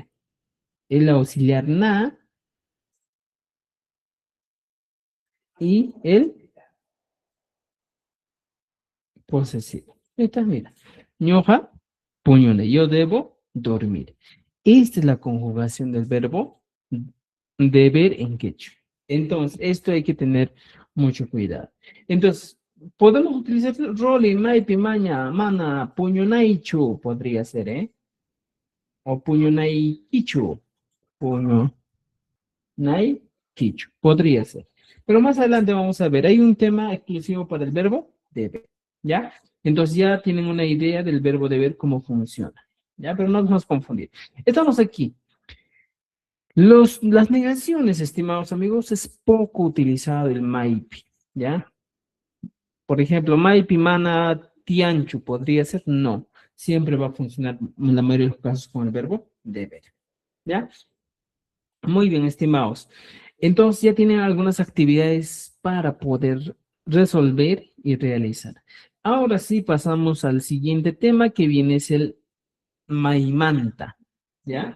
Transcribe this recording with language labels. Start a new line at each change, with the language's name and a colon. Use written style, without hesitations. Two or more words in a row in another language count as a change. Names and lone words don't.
Spanish: El auxiliar na y el posesivo. Esta, mira.
Quechua: Ñoja, puñone.
Spanish: Yo debo dormir. Esta es la conjugación del verbo deber en quechua. Entonces, esto hay que tener mucho cuidado. Entonces, podemos utilizar
Quechua: roli, maipi, maña, mana, puñonaichu,
Spanish: podría ser, ¿eh? O
Quechua: puñonaikichu, puñonaikichu,
Spanish: podría ser. Pero más adelante vamos a ver, hay un tema exclusivo para el verbo deber, ¿ya? Entonces ya tienen una idea del verbo deber, cómo funciona, ¿ya? Pero no nos confundir. Estamos aquí. Las negaciones, estimados amigos, es poco utilizado el maipi, ¿ya? Por ejemplo,
Quechua: maipi, mana, tianchu,
Spanish: ¿podría ser? No. Siempre va a funcionar en la mayoría de los casos con el verbo deber, ¿ya? Muy bien, estimados. Entonces ya tienen algunas actividades para poder resolver y realizar. Ahora sí pasamos al siguiente tema que viene es el maimanta, ¿ya?